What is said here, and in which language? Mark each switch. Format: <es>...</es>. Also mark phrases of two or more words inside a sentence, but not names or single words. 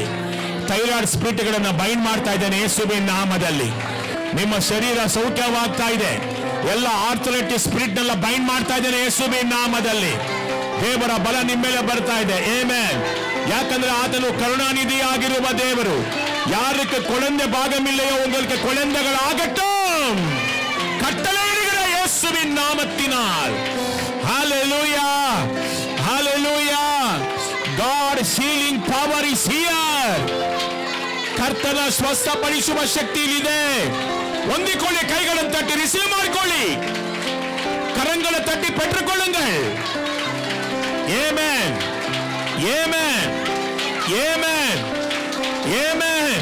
<kn>ಥೈರಾಯ್ಡ್ ಸ್ಪಿರಿಟ್ಗಳನ್ನು ಬೈಂಡ್ ಮಾಡ್ತಾ ಇದ್ದೇನೆ ಯೇಸುವಿನ ನಾಮದಲ್ಲಿ. ನಿಮ್ಮ ಶರೀರ ಸೌಖ್ಯವಾಗ್ತಾ ಇದೆ. ಎಲ್ಲ ಆರ್ಥರೈಟಿಸ್ ಸ್ಪಿರಿಟ್ನೆಲ್ಲ ಬೈಂಡ್ ಮಾಡ್ತಾ ಇದ್ದೇನೆ ಯೇಸುವಿನ ನಾಮದಲ್ಲಿ. ದೇವರ ಬಲ ನಿಮ್ಮ ಮೇಲೆ ಬರ್ತಾ ಇದೆ. ಆಮೆನ್. ಯಾಕಂದ್ರೆ ಆತನು ಕರುಣಾನಿಧಿಯಾಗಿರುವ ದೇವರು.</kn> <ta>யாருக்கு குழந்தை பாகம் இல்லையோ உங்களுக்கு குழந்தைகள் ஆகட்டும், கட்டளையிடுகிற இயேசுவின் நாமத்தினால். ஹalleluya, ஹalleluya.</ta> <en>God's healing power is here.</en> <kn>ಕರ್ತನ ಸ್ವಸ್ಥಪಡಿಸುವ ಶಕ್ತಿ ಇದೆ. ಹೊಂದಿಕೊಳ್ಳಿ, ಕೈಗಳನ್ನು ತಟ್ಟಿ ರಿಸೀವ್ ಮಾಡಿಕೊಳ್ಳಿ,</kn> <ta>கரங்கள தட்டி பெற்றுக்கொள்ளுங்கள்.</ta> <kn>ಆಮೆನ್, ಆಮೆನ್, ಆಮೆನ್, ಆಮೆನ್.</kn>